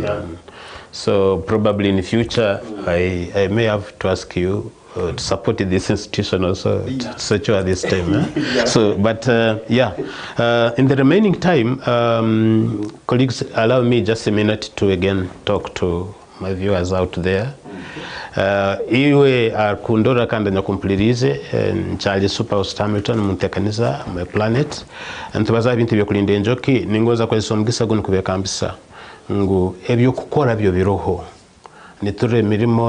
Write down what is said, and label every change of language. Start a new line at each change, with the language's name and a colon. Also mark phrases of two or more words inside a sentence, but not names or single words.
English: So probably in the future, I may have to ask you to support this institution also, such as this time. So, but in the remaining time, colleagues, allow me just a minute to again talk to my viewers out there.
Nyankole: Iwe kundora kanda nyakumpulirize nchali Superhost Hamilton muntekaniza
English: my planet
Nyankole: ntubaza bintu byo kulinda enjoki ningoza kwesa omugisa guno kubekambisa ngu ebyo kukora byo biroho niture mirimo